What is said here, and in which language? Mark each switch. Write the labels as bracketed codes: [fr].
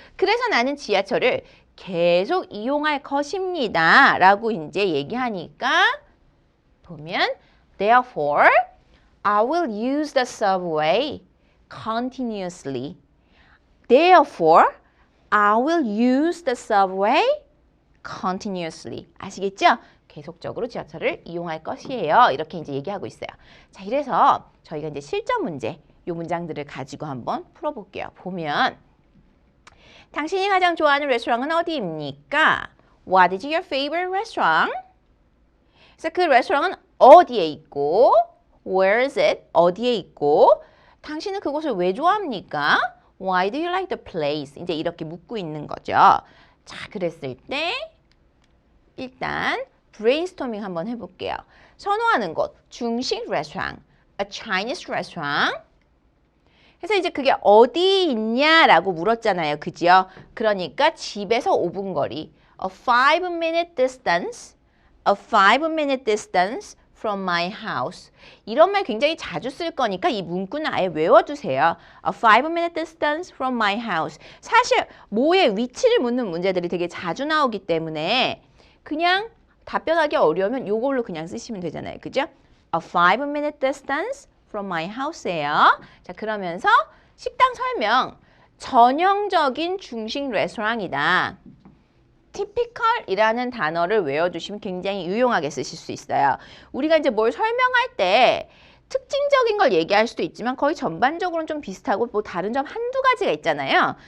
[ko] 그래서 나는 지하철을 계속 이용할 것입니다. [en] 라고 이제 얘기하니까 보면 Therefore, I will use the subway continuously. Therefore, I will use the subway continuously. [ko] 아시겠죠? 계속적으로 지하철을 이용할 것이에요. 이렇게 이제 얘기하고 있어요. 자, 이래서 저희가 이제 실전 문제, 이 문장들을 가지고 한번 풀어볼게요. 보면 당신이 가장 좋아하는 레스토랑은 어디입니까? [en] What is your favorite restaurant? [ko] 그래서 그 레스토랑은 어디에 있고 Where is it? 어디에 있고 당신은 그곳을 왜 좋아합니까? [en] Why do you like the place? [ko] 이제 이렇게 묻고 있는 거죠. 자, 그랬을 때 일단 브레인스토밍 한번 해볼게요. 선호하는 곳, 중식 레스토랑, a Chinese restaurant. 그래서 이제 그게 어디 있냐라고 물었잖아요. 그죠? [en] 그러니까 집에서 5분 거리, a 5-minute distance, a 5-minute distance from my house. [ko] 이런 말 굉장히 자주 쓸 거니까 이 문구는 아예 외워두세요. [en] A 5-minute distance from my house. [ko] 사실 뭐의 위치를 묻는 문제들이 되게 자주 나오기 때문에 그냥 답변하기 어려우면 이걸로 그냥 쓰시면 되잖아요. 그죠? [en] A 5-minute distance from my house예요. [ko] 자, 그러면서 식당 설명. 전형적인 중식 레스토랑이다. typical이라는 단어를 외워두시면 굉장히 유용하게 쓰실 수 있어요. 우리가 이제 뭘 설명할 때 특징적인 걸 얘기할 수도 있지만 거의 전반적으로는 좀 비슷하고 뭐 다른 점 한두 가지가 있잖아요.